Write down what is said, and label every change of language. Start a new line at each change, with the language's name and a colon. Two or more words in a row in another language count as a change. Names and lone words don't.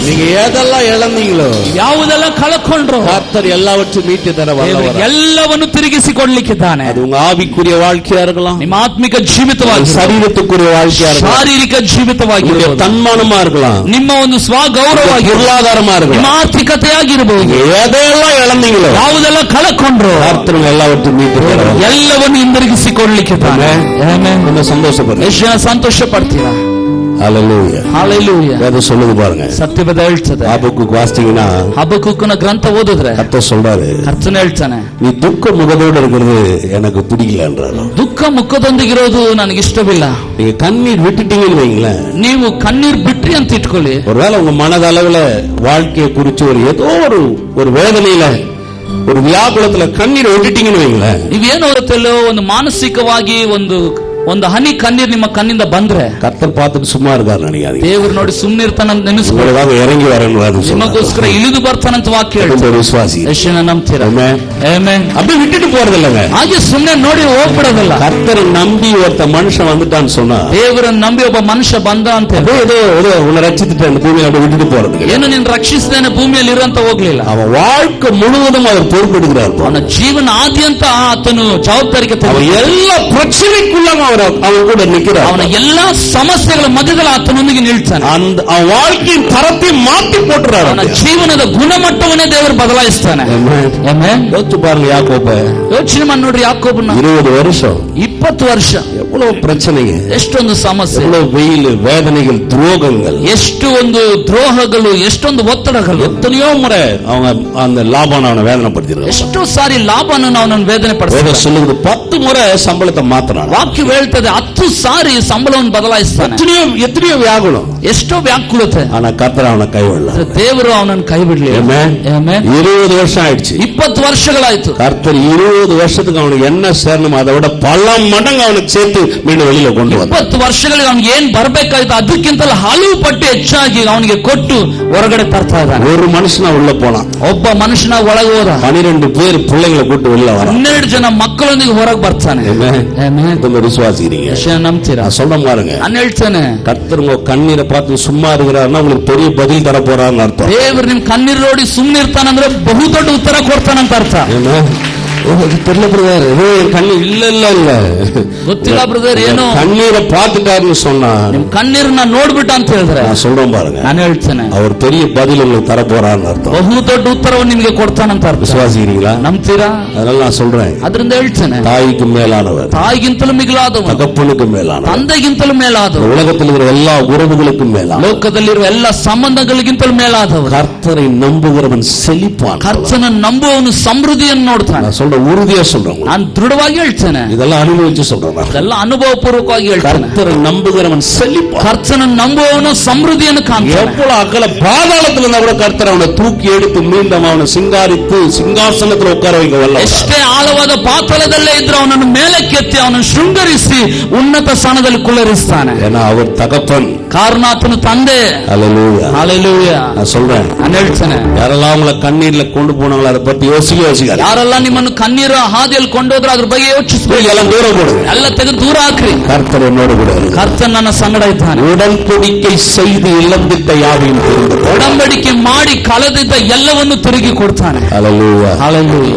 Tamil: எதெல்லாம் இழந்தீங்களோ,
Kannada: ಯಾವುದೆಲ್ಲ ಕಳಕೊಂಡ್ರು,
Tamil: கர்த்தர் எல்லாவற்றையும் மீட்டு தர வல்லவர்.
Kannada: ಎಲ್ಲವನ್ನು ತಿರುಗಿಸಿಕೊಡ್ಲಿಕ್ಕಿದ್ದಾನೆ.
Tamil: அது உங்க ஆவிக்குரிய வாழ்க்கையா இருக்கலாம்,
Kannada: ನಿಮ್ಮ ಆತ್ಮಿಕ ಜೀವಿತವಾಗಿ,
Tamil: சரீரத்துக்குரிய வாழ்க்கையா இருக்கலாம்,
Kannada: ಶಾರೀರಿಕ ಜೀವಿತವಾಗಿ,
Tamil: தன்மானமா இருக்கலாம்,
Kannada: ನಿಮ್ಮ ಒಂದು ಸ್ವಗೌರವವಾಗಿ,
Tamil: பொருளாதாரமா இருக்கலாம்,
Kannada: ನಿಮ್ಮ ಆರ್ಥಿಕತೆಯಾಗಿರಬಹುದು.
Tamil: எதெல்லாம் இழந்தீங்களோ,
Kannada: ಯಾವುದೆಲ್ಲ ಕಳಕೊಂಡ್ರು,
Tamil: கர்த்தர் எல்லாவற்றையும் மீட்டு தர
Kannada: ಎಲ್ಲವನ್ನು ಹಿಂದಿರುಗಿಸಿಕೊಡ್ಲಿಕ್ಕಿದ್ದಾನೆ.
Tamil: ரொம்ப சந்தோஷப்படுறேன்.
Kannada: ಎಷ್ಟು ಜನ ಸಂತೋಷ ಪಡ್ತೀರಾ?
Tamil: ஹalleluya,
Kannada: ஹalleluya.
Tamil: வேதம் சொல்லுது பாருங்க,
Kannada: ಸತ್ಯವೇದ ಹೇಳ್ತದೆ.
Tamil: ஆபக்குக்கு வாசிச்சீங்கன்னா,
Kannada: ಹಬಕ್ಕೂಕನ ಗ್ರಂಥ ಓದಿದ್ರೆ
Tamil: கர்த்தர் சொல்றாரு,
Kannada: ಕರ್ತನ ಹೇಳ್ತಾನೆ,
Tamil: நீ துக்க முகத்தோடு இருக்கிறது எனக்கு பிடிக்கலன்றாரு.
Kannada: ದುಃಖ ಮುಖದೊಂದಿಗಿರೋದು ನನಗೆ ಇಷ್ಟವಿಲ್ಲ.
Tamil: நீங்க கண்ணீர் விட்டுட்டீங்கன்னு வைங்களேன்,
Kannada: ನೀವು ಕಣ್ಣೀರ್ ಬಿಟ್ರಿ ಅಂತ ಇಟ್ಕೊಳ್ಳಿ.
Tamil: ஒருவேளை உங்க மனதளவுல வாழ்க்கையை குறிச்சு ஏதோ ஒரு வேதனையில, ஒரு வியாகுலத்துல கண்ணீர் விட்டுட்டீங்கன்னு வைங்களேன்,
Kannada: ನೀವೇನೋ ಗೊತ್ತಿಲ್ಲೋ ಒಂದು ಮಾನಸಿಕವಾಗಿ ಒಂದು ಹನಿ ಕಣ್ಣೀರ್ ನಿಮ್ಮ ಕಣ್ಣಿಂದ ಬಂದ್ರೆ
Tamil: கர்த்தர் பார்த்துட்டு சும்மா இருக்காரு நினைக்காதீங்க.
Kannada: ದೇವರು ನೋಡಿ ಸುಮ್ಮನೆ ಇರ್ತಾನಂತ ನೆನೆಸ್ಕೊಳ್ಳಿ.
Tamil: இறங்கி வரணும்,
Kannada: ನಿಮಗೋಸ್ಕರ ಇಳಿದು ಬರ್ತಾನಂತ ವಾಕ್ಯ ಹೇಳ್ತಾರೆ.
Tamil: விசுவாசி
Kannada: ಎಷ್ಟು ಜನ ನಂಬ್ತೀರಾ?
Tamil: ஆமென். அப்படி விட்டுட்டு போறது இல்லங்க,
Kannada: ಹಾಗೆ ಸುಮ್ಮನೆ ನೋಡಿ ಹೋಗ್ಬಿಡೋದಲ್ಲ.
Tamil: கர்த்தரை நம்பி ஒருத்த மனுஷன் வந்துட்டான்னு சொன்னா,
Kannada: ದೇವರನ್ನ ನಂಬಿ ಒಬ್ಬ ಮನುಷ್ಯ ಬಂದ ಅಂತ
Tamil: ஏதோ உன்னை ரட்சித்துட்டு அந்த பூமியை அப்படி விட்டுட்டு போறது,
Kannada: ಏನು ನಿನ್ನ ರಕ್ಷಿಸಿದೇನೆ ಭೂಮಿಯಲ್ಲಿ ಇರಂತ ಹೋಗ್ಲಿಲ್ಲ.
Tamil: அவன் வாழ்க்கை முழுவதும் அவர் பொறுப்பெடுக்கிறார்.
Kannada: ಅವನ ಜೀವನ ಆದ್ಯಂತ ಆತನು ಜವಾಬ್ದಾರಿಕೆ
Tamil: எல்லா பிரச்சனைக்குள்ள அவன் கூட நிற்கிறார்.
Kannada: ಅವನ ಎಲ್ಲಾ ಸಮಸ್ಯೆಗಳ ಮಧ್ಯದಲ್ಲಿ ಆತನೊಂದಿಗೆ ನಿಲ್ತಾನೆ.
Tamil: அவன் வாழ்க்கையின் தரத்தை மாற்றி போட்டுறார்.
Kannada: ಅವನ ಜೀವನದ ಗುಣಮಟ್ಟವನ್ನೇ ದೇವರು ಬದಲಾಯಿಸ್ತಾನೆ.
Tamil: யோசிச்சு பாருங்க, யாக்கோப
Kannada: ಯೋಚನೆ ಮಾಡಿ ನೋಡ್ರಿ, ಯಾಕೋಬನ
Tamil: 20 வருஷம்
Kannada: 20 ವರ್ಷ
Tamil: எவ்வளவு பிரச்சனைங்க,
Kannada: ಎಷ್ಟೊಂದು ಸಮಸ್ಯೆ,
Tamil: எவ்வளவு வெயில், வேதனைகள், துரோகங்கள்,
Kannada: ಎಷ್ಟು ಒಂದು ದ್ರೋಹಗಳು, ಎಷ್ಟೊಂದು ಒತ್ತಡಗಳು.
Tamil: எத்தனையோ முறை அவங்க அந்த லாபான அவனை வேதனைப்படுத்தினார்.
Kannada: ಎಷ್ಟೋ ಸಾರಿ ಲಾಭವನ್ನು ಅವನನ್ನು ವೇದನೆ ಪಡಿಸ್ತಾನೆ.
Tamil: சொல்லுது 10 முறை சம்பளத்தை மாத்தினான்.
Kannada: ವಾಕ್ಯ ಹೇಳ್ತದೆ 10 ಸಾರಿ ಸಂಬಳವನ್ನು ಬದಲಾಯಿಸ್ತಾನೆ.
Tamil: எத்தனையோ வியாகுலம்,
Kannada: ಎಷ್ಟೋ ವ್ಯಾಕುಲತೆ,
Tamil: ஆனா கர்த்தர் அவனை கைவிடல.
Kannada: ದೇವರು ಅವನನ್ನು ಕೈ ಬಿಡ್ಲಿಲ್ಲ.
Tamil: 20 வருஷம் ஆயிடுச்சு,
Kannada: 20 ವರ್ಷಗಳಾಯ್ತು.
Tamil: கர்த்தர் 20 வருஷத்துக்கு அவனுக்கு என்ன சேரணும் அதை விட பல மடங்கு அவனுக்கு சேர்த்து மீண்டும் வெளியில கொண்டு வந்தார்.
Kannada: 20 ವರ್ಷಗಳಿಗೆ ಅವನಿಗೆ ಏನ್ ಬರ್ಬೇಕಾಯ್ತು ಅದಕ್ಕಿಂತಲೂ ಹಲವು ಪಟ್ಟು ಹೆಚ್ಚಾಗಿ ಅವನಿಗೆ ಕೊಟ್ಟು ಹೊರಗಡೆ ತರ್ತಾ ಇದ್ದಾನೆ.
Tamil: ஒரு மனுஷனா உள்ள போனான்,
Kannada: ಒಬ್ಬ ಮನುಷ್ಯನ ಒಳಗೆ ಹೋದ,
Tamil: 12 பேர் பிள்ளைங்களை கூட்டு வெளில வர,
Kannada: 12 ಜನ ಮಕ್ಕಳೊಂದಿಗೆ ಹೊರಗೆ ಬರ್ತಾನೆ.
Tamil: விசுவாசிக்கிறீங்க,
Kannada: ನಂಬ್ತೀರಾ?
Tamil: சொல்ல பாருங்க,
Kannada: ನಾನು ಹೇಳ್ತೇನೆ,
Tamil: கர்த்தர் உங்க கண்ணீரை பார்த்து சும்மா இருக்கிறாருன்னா உங்களுக்கு பெரிய பதில் தர போறாருன்னு அர்த்தம்.
Kannada: ದೇವರು ನಿಮ್ ಕಣ್ಣೀರು ನೋಡಿ ಸುಮ್ಮನೆ ಇರ್ತಾನಂದ್ರೆ ಬಹು ದೊಡ್ಡ ಉತ್ತರ ಕೊಡ್ತಾನಂತ ಅರ್ಥ.
Tamil: தெரியல பிரதர், கண்ணீர் இல்ல இல்ல இல்ல
Kannada: ಗೊತ್ತಿಲ್ಲ ಬ್ರದರ್, ಏನು
Tamil: கண்ணீரை பார்த்துட்டாருன்னு சொன்னா,
Kannada: ನಿಮ್ ಕಣ್ಣೀರನ್ನ ನೋಡ್ಬಿಟ್ಟ ಅಂತ ಹೇಳಿದ್ರೆ,
Tamil: நான் சொல்றேன் பாருங்க,
Kannada: ನಾನು ಹೇಳ್ತೇನೆ,
Tamil: அவர் பெரிய பதில் உங்களுக்கு தர போறாருன்னு அர்த்தம்.
Kannada: ಬಹು ದೊಡ್ಡ ಉತ್ತರವನ್ನು ನಿಮಗೆ ಕೊಡ್ತಾನಂತ ಅರ್ಥ.
Tamil: விசுவாசிக்கிறீங்களா?
Kannada: ನಂಬ್ತೀರಾ?
Tamil: அதனால நான் சொல்றேன்,
Kannada: ಅದರಿಂದ ಹೇಳ್ತೇನೆ,
Tamil: தாய்க்கு மேலானவர்,
Kannada: ತಾಯಿಗಿಂತಲೂ ಮಿಗಿಲಾದವನು,
Tamil: தகப்பனுக்கு மேலானவர்,
Kannada: ತಂದೆಗಿಂತಲೂ ಮೇಲಾದವನು,
Tamil: உலகத்தில் இருக்கிற எல்லா உறவுகளுக்கும் மேலானவர்,
Kannada: ಲೋಕದಲ್ಲಿರುವ ಎಲ್ಲ ಸಂಬಂಧಗಳಿಗಿಂತಲೂ ಮೇಲಾದವನು.
Tamil: கர்த்தரை நம்புகிறவன் செழிப்பான்.
Kannada: ಕರ್ತನ ನಂಬುವವನು ಸಮೃದ್ಧಿಯನ್ನು ನೋಡ್ತಾನೆ.
Tamil: நான் சொல்ற உறுதியா சொல்றேன்,
Kannada: ನಾನು ದೃಢವಾಗಿ ಹೇಳ್ತೇನೆ,
Tamil: இதெல்லாம் ಅನುಭವಿச்சு சொல்றேன்,
Kannada: ಇದೆಲ್ಲ ಅನುಭವ ಪೂರ್ವಕವಾಗಿ ಹೇಳ್ತೇನೆ.
Tamil: கர்த்தரை நம்புகிறவன் செழிப்பான்.
Kannada: ಕರ್ತನ ನಂಬುವವನು ಸಮೃದ್ಧಿಯನ್ನು ಕಾಣ್ತಾನೆ.
Tamil: எவ்வளவு அகல பாதாளத்தில் இருந்தா கூட கர்த்தர் அவனை தூக்கி எடுத்து மீண்டும் அவனை சிங்காரித்து சிங்காசனத்தில் உட்கார வைக்க வல்லவர்.
Kannada: ಎಷ್ಟೇ ಆಳವಾದ ಪಾತಾಳದಲ್ಲೇ ಇದ್ರೂ ಅವನನ್ನು ಮೇಲಕ್ಕೆತ್ತಿ ಅವನನ್ನು ಶೃಂಗರಿಸಿ ಉನ್ನತ ಸ್ಥಾನದಲ್ಲಿ ಕುಳ್ಳರಿಸ್ತಾನೆ.
Tamil: ஏன்னா அவர் தகப்பன்,
Kannada: ಕಾರಣ ಆತನು ತಂದೆ.
Tamil: ஹல்லேலூயா,
Kannada: ஹல்லேலೂಯಾ.
Tamil: நான் சொல்றேன்,
Kannada: ನಾನು ಹೇಳ್ತೇನೆ,
Tamil: யாரெல்லாம் உங்களை கண்ணீர்ல கொண்டு போனாங்களோ அதை பத்தி யோசிக்காது.
Kannada: ಯಾರೆಲ್ಲ ನಿಮ್ಮನ್ನು ಕಣ್ಣೀರ ಹಾದಿಯಲ್ಲಿ ಕೊಂಡೋದ್ರೆ ಅದ್ರ ಬಗ್ಗೆ ಯೋಚಿಸಬೇಕು.
Tamil: எல்லாம் தூரம் போடுங்க,
Kannada: ಎಲ್ಲ ತೆಗೆದು ದೂರ ಹಾಕ್ರಿ.
Tamil: கர்த்தர் என்னோடு கூட இருக்கிறார்.
Kannada: ಕರ್ತನ ನನ್ನ ಸಂಗಡ ಇದ್ದಾನೆ.
Tamil: உடன்படிக்கை செய்து இழந்திட்ட யாவையும் திரும்ப,
Kannada: ಒಡಂಬಡಿಕೆ ಮಾಡಿ ಕಳೆದಿದ್ದ ಎಲ್ಲವನ್ನು ತಿರುಗಿ ಕೊಡ್ತಾನೆ.
Tamil: ஹல்லேலூயா,
Kannada: ஹல்லேலூயா.